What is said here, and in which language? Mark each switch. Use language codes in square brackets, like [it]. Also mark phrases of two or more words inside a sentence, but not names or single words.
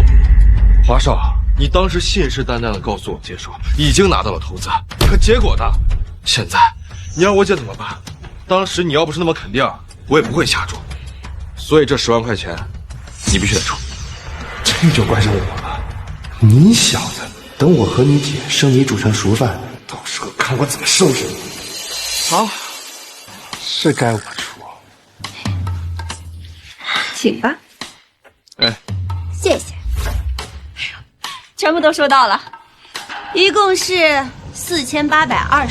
[zh] 華少，你當時信誓旦旦的告訴我接手，已經拿到了投資，可結果呢？現在你讓我姐怎麼辦？當時你要不是那麼肯定，我也不會下注。所以這10萬塊錢，你必須得出。這就怪上我了。你小子，等我和你姐生米煮成熟飯，到時候看我怎麼收拾你。好，是該我出。請吧。哎，謝謝。全部都收到了，一共是4820萬。